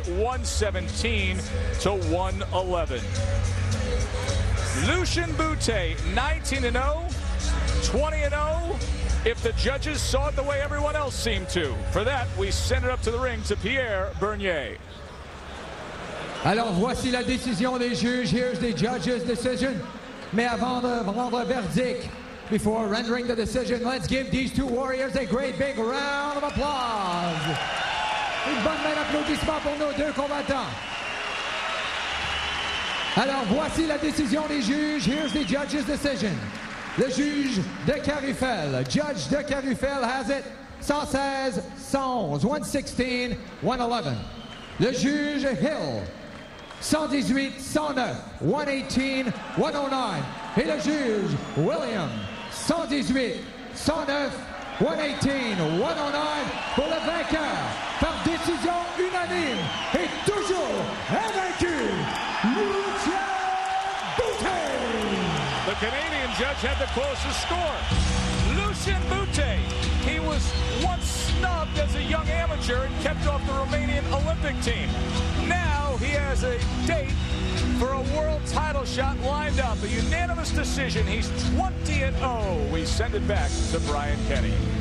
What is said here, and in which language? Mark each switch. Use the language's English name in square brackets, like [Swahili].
[English] 117 to 111. Lucian Bute, 19-0, 20-0. If the judges saw it the way everyone else seemed to. For that, we send it up to the ring to Pierre Bernier. [French] Alors, voici la décision des juges. [English] Here's the judge's decision. [French] Mais avant de rendre verdict, [English] before rendering the decision, let's give these two warriors a great big round of applause. [French] Une bonne main d'applaudissement pour nos deux combattants. Alors, voici la décision des juges. [English] Here's the judge's decision. [French] Le juge [English] de Carufel, Judge de Carufel has it 116, 111, 116, 111. [French] Le juge Hill, 118, 109, 118, 109. Et le juge William, 118, 109, 118, 109 pour le vainqueur par décision unanime et toujours invaincu, Lucian Bute. [English] The Canadian judge had the closest score. Lucian Bute, he was once snubbed as a young amateur and kept off the Romanian Olympic team. Now he has a date for a world title shot lined up. A unanimous decision. He's 20-0. We send it back to Brian Kenny.